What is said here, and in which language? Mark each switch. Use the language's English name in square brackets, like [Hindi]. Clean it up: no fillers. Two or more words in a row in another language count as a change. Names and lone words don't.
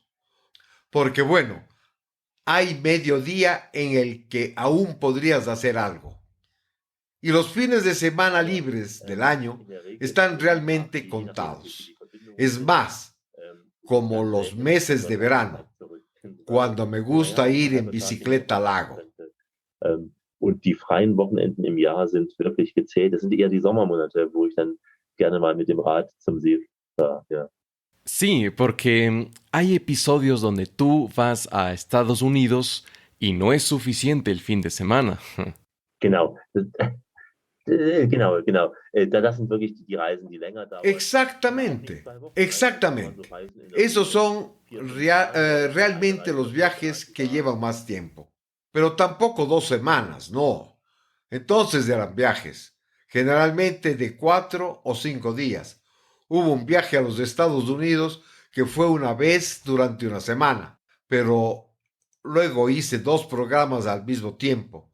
[Spanish] Porque bueno, hay mediodía en el que aún podrías hacer algo. Y los fines de semana libres del año están realmente contados. Es más, como los meses de verano, cuando me gusta ir en bicicleta al lago. [German] Und die freien Wochenenden im Jahr sind wirklich gezählt. Das sind eher die Sommermonate, wo ich dann gerne mal mit dem Rad zum See fahre. Ja. [Spanish] Sí, porque hay episodios donde tú vas a Estados Unidos y no es suficiente el fin de semana. [German] Genau. Genau. Das sind wirklich die Reisen, die länger dauern. [Spanish] Exactamente, exactamente. Esos son realmente los viajes que llevan más tiempo. Pero tampoco 2 semanas, no. Entonces eran viajes, generalmente de 4 o 5 días. Hubo un viaje a los Estados Unidos que fue una vez durante una semana, pero luego hice 2 programas al mismo tiempo.